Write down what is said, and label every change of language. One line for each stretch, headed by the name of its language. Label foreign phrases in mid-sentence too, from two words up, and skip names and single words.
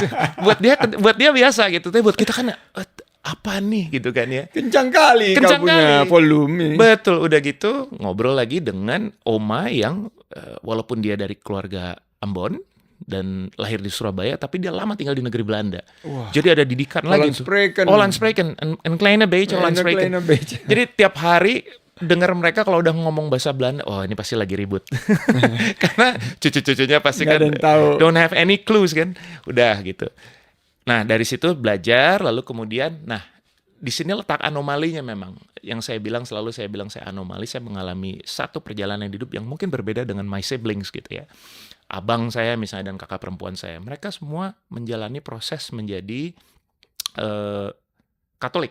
Indonesian: Buat dia biasa gitu, tapi buat kita kan apa nih gitu kan ya. Kencang kali kau Kencang punya kali. volume. Betul, udah gitu ngobrol lagi dengan oma yang, walaupun dia dari keluarga Ambon dan lahir di Surabaya, tapi dia lama tinggal di negeri Belanda. Wah, Jadi ada didikan lagi Holland tuh.
Dutch: Spreken. Holland Spreken, een kleine beetje Holland
Indonesian: Enak
Dutch: Spreken. kleine beetje.
Indonesian: Jadi tiap hari dengar mereka kalau udah ngomong bahasa Belanda, oh ini pasti lagi ribut. Karena cucu-cucunya pasti Nggak kan ada yang tahu.
English: don't have any clues kan.
Indonesian: Udah gitu. Nah, dari situ belajar, lalu kemudian, nah, di sini letak anomalinya memang. Yang selalu saya bilang saya anomali, saya mengalami satu perjalanan hidup yang mungkin berbeda dengan
English: my siblings
Indonesian: gitu ya. Abang saya misalnya dan kakak perempuan saya, mereka semua menjalani proses menjadi eh, Katolik.